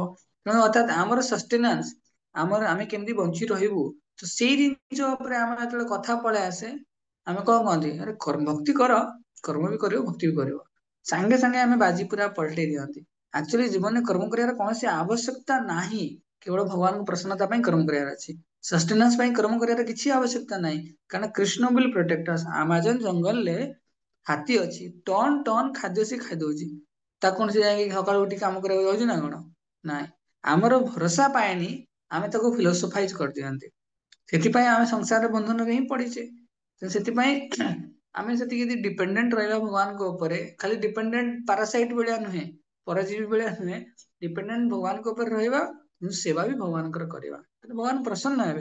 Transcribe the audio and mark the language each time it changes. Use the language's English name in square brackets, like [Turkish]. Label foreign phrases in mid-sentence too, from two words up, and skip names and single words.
[Odia] ତେଣୁ ଅର୍ଥାତ ଆମର ସଷ୍ଟେନାନ୍ସ, ଆମେ କେମିତି ବଞ୍ଚି ରହିବୁ, ତ ସେଇ ଜିନିଷ ଉପରେ ଆମର ଯେତେବେଳେ କଥା ପଳେଇ ଆସେ, ଆମେ କଣ କହନ୍ତି, ଆରେ ଭକ୍ତି କର, କର୍ମ ବି କରିବ ଭକ୍ତି ବି କରିବ। ସାଙ୍ଗେ ସାଙ୍ଗେ ଆମେ ବାଜି ପୁରା ପଲଟେଇ ଦିଅନ୍ତି। ଆକ୍ଚୁଆଲି ଜୀବନରେ କର୍ମ କରିବାର କୌଣସି ଆବଶ୍ୟକତା ନାହିଁ, କେବଳ ଭଗବାନଙ୍କ ପ୍ରସନ୍ନତା ପାଇଁ କର୍ମ କରିବାର ଅଛି। ସଷ୍ଟେନାନ୍ସ ପାଇଁ କର୍ମ କରିବାର କିଛି ଆବଶ୍ୟକତା ନାହିଁ, କାରଣ କୃଷ୍ଣ [English] will protect us। [Odia] ଆମାଜନ ଜଙ୍ଗଲରେ ହାତୀ ଅଛି, ଟନ ଟନ ଖାଦ୍ୟ ସେ ଖାଇଦଉଛି, ତାକୁ କଣ ସେ ଯାଇକି ସକାଳୁ ଉଠି କାମ କରିବାକୁ ଯାଉଛି ନା କଣ? ନାଇଁ, ଆମର ଭରସା ପାଏନି, ଆମେ ତାକୁ ଫିଲୋସୋଫାଇଜ କରିଦିଅନ୍ତି। ସେଥିପାଇଁ ଆମେ ସଂସାର ବନ୍ଧନରେ ହିଁ ପଡିଛେ। ତ ସେଥିପାଇଁ ଆମେ ସେତିକି ଯଦି ଡିପେଣ୍ଡେଣ୍ଟ ରହିବା ଭଗବାନଙ୍କ ଉପରେ, ଖାଲି [English] dependent parasite [Odia] ଭଳିଆ ନୁହେଁ, ପରଜୀବୀ ଭଳିଆ ନୁହେଁ, ଡିପେଣ୍ଡେଣ୍ଟ ଭଗବାନଙ୍କ ଉପରେ ରହିବା, ସେବା ବି ଭଗବାନଙ୍କର କରିବା, ଭଗବାନ ପ୍ରସନ୍ନ ହେବେ।